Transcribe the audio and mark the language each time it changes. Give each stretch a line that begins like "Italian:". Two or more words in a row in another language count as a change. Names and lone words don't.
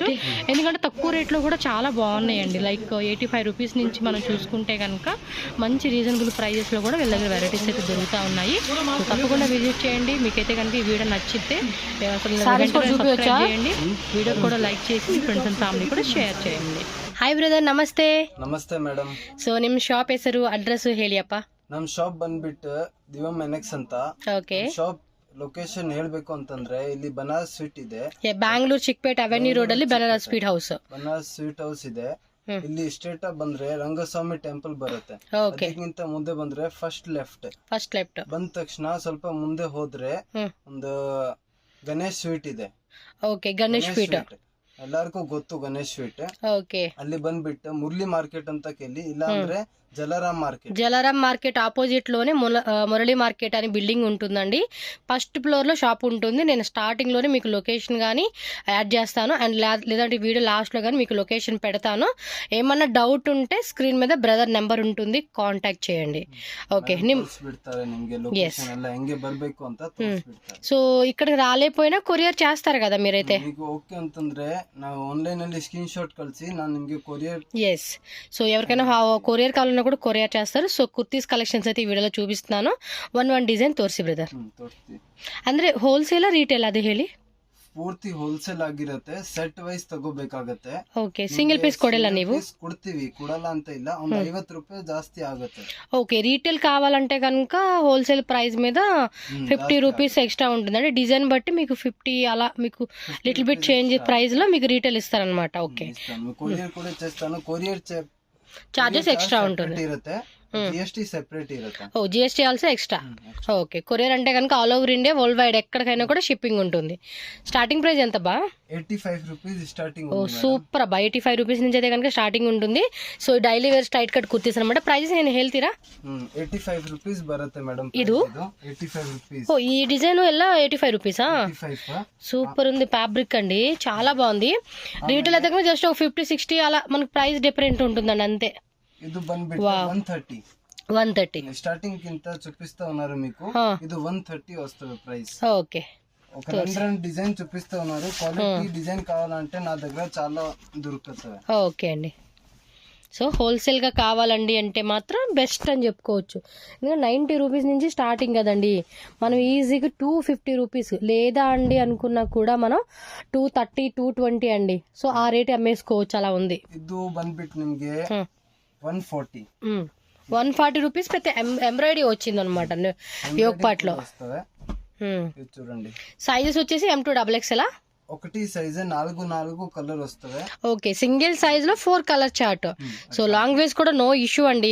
Telugu: ఎందుకంటే తక్కువ రేట్లో కూడా చాలా బాగున్నాయండి.
English: like 85 rupees
Telugu: నుంచి మనం చూసుకుంటే కనుక మంచి
English: reasonable pricesలో
Telugu: కూడా వీళ్ళ దగ్గర వెరైటీస్ అయితే దొరుకుతూ ఉన్నాయి. సో తప్పకుండా విజిట్ చేయండి. మీకైతే కనుక ఈ వీడియో నచ్చితే సబ్స్క్రైబ్ చేయండి, వీడియో కూడా లైక్ చేసి మీ
English: friends and family
Telugu: కూడా ಶೇರ್ చేయండి.
English: hi brother,
Kannada: ನಮಸ್ತೆ. ನಮಸ್ತೆ ಮೇಡಮ್. ಸೊ ನಿಮ್ಮ ಶಾಪ್ ಹೆಸರು ಅಡ್ರೆಸ್ ಹೇಳಿಯಪ್ಪ. ನಮ್ ಶಾಪ್ ಬಂದ್ಬಿಟ್ಟು ದಿವಂ ಎನ್ಎಕ್ಸ್ ಅಂತ. ಓಕೆ.
English: shop location
Kannada: ಹೇಳ್ಬೇಕು ಅಂತಂದ್ರೆ ಇಲ್ಲಿ ಬನಾರಸ್ ಸ್ವೀಟ್ ಇದೆ, ಬ್ಯಾಂಗ್ಳೂರ್ ಚಿಕ್ಪೇಟ್ ಅವೆನ್ಯೂ ರೋಡ್ ಅಲ್ಲಿ ಬನಾರಸ್ ಸ್ವೀಟ್ ಹೌಸ್. ಬನಾರಸ್ ಸ್ವೀಟ್ ಹೌಸ್ ಇದೆ. ಇಲ್ಲಿ ಸ್ಟ್ರೇಟ್ ಆಗಿ ಬಂದ್ರೆ ರಂಗಸ್ವಾಮಿ ಟೆಂಪಲ್ ಬರುತ್ತೆ. ಅದಕ್ಕಿಂತ ಮುಂದೆ ಬಂದ್ರೆ
English: first left
Kannada: ಬಂದ ತಕ್ಷಣ ಸ್ವಲ್ಪ ಮುಂದೆ ಹೋದ್ರೆ ಒಂದು ಗಣೇಶ್ ಸ್ವೀಟ್ ಇದೆ. ಓಕೆ, ಗಣೇಶ್ ಸ್ವೀಟ್ ಎಲ್ಲರಿಗೂ ಗೊತ್ತು, ಗಣೇಶ್ ಸ್ವೀಟ್. ಓಕೆ. ಅಲ್ಲಿ ಬಂದ್ಬಿಟ್ಟು ಮುರಳಿ ಮಾರ್ಕೆಟ್ ಅಂತ ಕೇಳಿ, ಇಲ್ಲ ಅಂದ್ರೆ
Telugu: జలారాం మార్కెట్ ఆపోజిట్ లోనే మురళీ మార్కెట్ అని బిల్డింగ్ ఉంటుందండి.
English: first floor
Telugu: లో షాప్ ఉంటుంది. నేను స్టార్టింగ్ లోనే మీకు లొకేషన్ కానీ యాడ్ చేస్తాను, అండ్ లేదంటే
English: video last
Telugu: లో కానీ మీకు లొకేషన్ పెడతాను. ఏమన్నా డౌట్ ఉంటే స్క్రీన్ మీద
English: brother number
Telugu: ఉంటుంది, కాంటాక్ట్ చేయండి. ఓకే. సో ఇక్కడికి రాలేకపోయినా కొరియర్ చేస్తారు కదా మీరైతే. ఎస్. సో ఎవరికైనా కొరియర్ కావాలన్నా కూడా కొరియర్ చేస్తారు. సో
English: kurtis collections
Telugu: అయితే ఈ వీడియోలో చూపిస్తున్నాను.
English: one design
Kannada: ತೋರಿಸಿ ಬ್ರದರ್. ಅಂದ್ರೆ
English: wholesale retail
Kannada: ಅದೇ ಹೇಳಿ. ಪೂರ್ತಿ ಹೋಲ್ಸೇಲ್ ಆಗಿರುತ್ತೆ,
English: set wise
Kannada: ತಗೋಬೇಕಾಗತ್ತೆ. ಓಕೆ.
English: single piece
Kannada: ಕೊಡಲ್ಲ ನೀವು? ಕೊಡ್ತೀವಿ, ಕೊಡಲ್ಲ ಅಂತ ಇಲ್ಲ, ಒಂದು 50 ರೂಪಾಯಿ ಜಾಸ್ತಿ ಆಗುತ್ತೆ.
Telugu: ఓకే. రీటైల్ కావాలంటే కనుక
English: wholesale price
Telugu: మీద
English: 50 rupees extra
Telugu: ఉంటుంది. అంటే డిజైన్ బట్టి మీకు 50 అలా మీకు
English: little bit change price
Telugu: లో మీకు రీటైల్ ఇస్తారనమాట. ఓకే. కొరియర్ కూడా చేస్తాను. కొరియర్
English: charges extra
Telugu: ఉంటుంది,
English: GST separate
Telugu: ఇರುತ್ತೆ.
English: O, GST also extra. OK.
Telugu: కొరియర్ అంటే కనుక
English: all over India world wide
Telugu: ఎక్కడికైనా కూడా షిప్పింగ్ ఉంటుంది.
English: starting price
Telugu: ఎంత బా?
English: 85 rupees starting.
Telugu: ఓ సూపర్ బా, 85 రూపీస్ నుంచి అయితే కనుక స్టార్టింగ్ ఉంటుంది. సో
English: daily wear straight cut kurtis
Telugu: అనమాట. ప్రైస్ నేను ಹೇಳ್ತೀರಾ?
Kannada: 85 ರೂಪೀಸ್ ಬರುತ್ತೆ ಮೇಡಮ್. ಇದು 85 ರೂಪೀಸ್.
Telugu: ఓ, ఈ డిజైన్ ఎలా 85 రూపీసా? సూపర్ ఉంది, ఫ్యాబ్రిక్ అండి, చాలా బాగుంది. రీటైల్ అయితే కనుక జస్ట్ ఒక 50-60 అలా మనకి
English: price different
Telugu: ఉంటుందండి, అంతే. ఇది ಬಂದ್ಬಿಟ್ಟು 130 స్టార్టింగ్ కింద చూపిస్తా ఉన్నారు మీకు. ఇది 130 వస్తుంది ప్రైస్. ఓకే. ఒక 2 డిజైన్ చూపిస్తా ఉన్నారు.
English: quality design
Telugu: కావాలంటే నా దగ్గర చాలా దొరుకుతుంది. ఓకే అండి. సో హోల్సేల్గా కావాలండి అంటే మాత్రం బెస్ట్ అని చెప్పుకోవచ్చు. ఎందుకంటే 90 రూపీస్ నుంచి స్టార్టింగ్ కదండి. మనం ఈజీగా 250 రూపీస్ లేదా అండి అనుకున్నా కూడా మనం 230 220 అండి. సో ఆ రేట్ అమ్మేసుకోవచ్చు, అలా ఉంది.
Kannada: ಇದು ಬಂದ್ಬಿಟ್ಟು ನಿಮ್ಗೆ 140
Telugu: 140 రూపీస్ పెద్ద ఎంబ్రాయిడరీ వచ్చింది అనమాట యోగ్ పార్ట్ లో. ఇది చూడండి. సైజెస్ వచ్చేసి M2XXL. ఒకటి సైజ్ 4 కలర్ వస్తది. ఓకే,
English: single size
Telugu: లో
English: 4 colour chart. so language
Telugu: కూడా
English: no issue
Telugu: అండి.